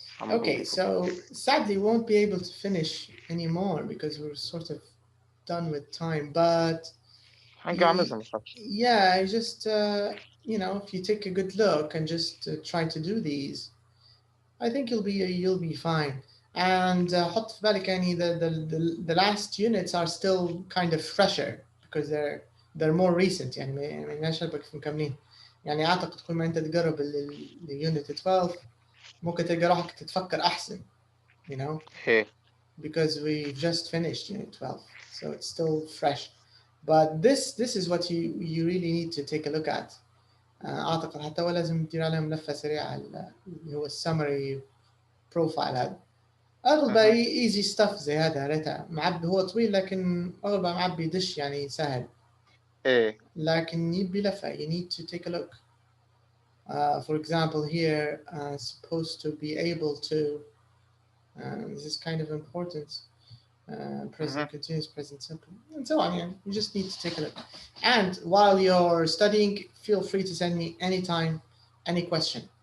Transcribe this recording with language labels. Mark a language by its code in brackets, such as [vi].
[en] Okay, so sadly we won't be able to finish anymore because we're sort of done with time, but yeah, just you know, if you take a good look and just try to do these, I think you'll be fine. And [ar] حط في بالك يعني [en] the last units are still kind of fresher because they're more recent [ar] يعني ما نشبك في مكملين. يعني أعتقد كل ما أنت تقرب اليونت 12 ممكن تلقى روحك تتفكر أحسن, [en] you know, because we've just finished unit 12, so it's still fresh. [ar] But this is what you really need to take a look at. أعتقد حتى هو لازم تدير عليهم لفة سريعة اللي هو السمري بروفايل هذا. أغلبها [en] easy stuff [ar] زي هذا ريتها معبي هو طويل لكن أغلبها معبي دش يعني سهل. لكن يبي لفة. [en] You need to take a look. For example, here, supposed to be able to, this is kind of important. present continuous, present simple, and so on. Yeah, you just need to take a look. And while you're studying, feel free to send me anytime, any question.